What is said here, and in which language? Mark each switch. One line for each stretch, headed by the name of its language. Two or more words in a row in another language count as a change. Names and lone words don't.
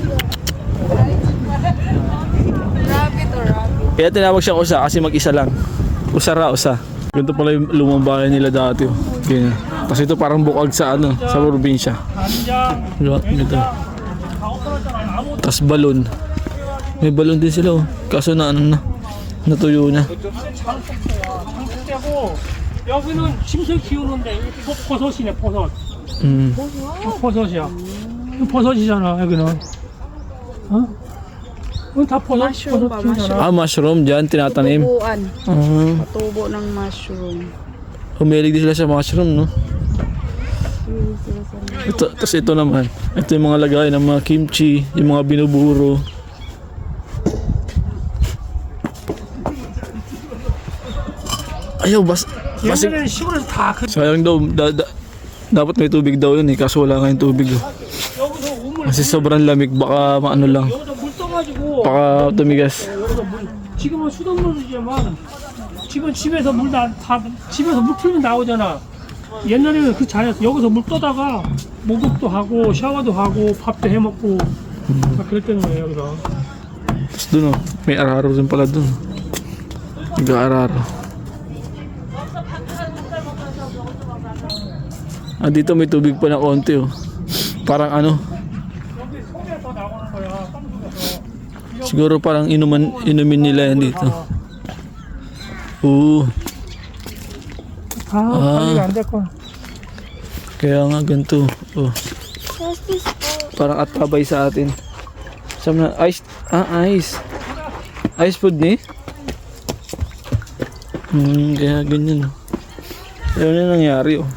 Filipino: Kaya tinawag siyang usa kasi mag-isa lang. Usara, usa. Ganito pala yung lumang bahay nila dati. Oh. Ganyan. Kasi ito parang bukag sa ano, sa probinsya. Ganito. Tapos balon. May balon din sila oh. Kaso na ano na. Natuyo na.
Korean: 여기는 심술 키우는데 버섯이네 버섯. 버섯이야. 이거 버섯이잖아 여기는. 어? 이건 다 버섯 키우잖아.
Filipino: Ah, mushroom dyan, tinatanim. Tubuan. Ah, Tubo ng mushroom. humilig din sila sa mushroom, no? Ito, tapos ito naman. Ito yung mga lagay ng mga kimchi, yung mga binuburo. Ayaw,
Korean: 옛날에는 시골에서 다 그.
Filipino: sayang daw, dapat may tubig daw yun eh, kaso wala nga yung tubig. Oh.
Korean: 여기서 우물
Filipino: Kasi sobrang lamig, baka maano lang,
Korean: 여기서 물 떠가지고
Filipino: baka tumigas.
Korean: 여기서 물. 지금은 수돗물이지만 지금 집에서 집에서 물 틀면 나오잖아. 옛날에는 그 잘했어. 여기서 물 떠다가 목욕도 하고 샤워도 하고 밥도 해 먹고 다 그랬다는 거예요 여기서.
Filipino: Tapos dun oh, may araro din pala dun. Nag-aararo. Ah, dito may tubig pa na konti oh. Parang ano,
Korean: 여기 속에서 나오는 거야. 땅속에서.
Filipino: siguro parang inumin nila yan dito. Oo,
Korean: 다 관리가 안 됐고.
Filipino: kaya nga ganito. Oh, parang atabay sa atin. Sama na, ice, ice. Ice food ni? Kaya ganyan. Kaya na nangyari oh.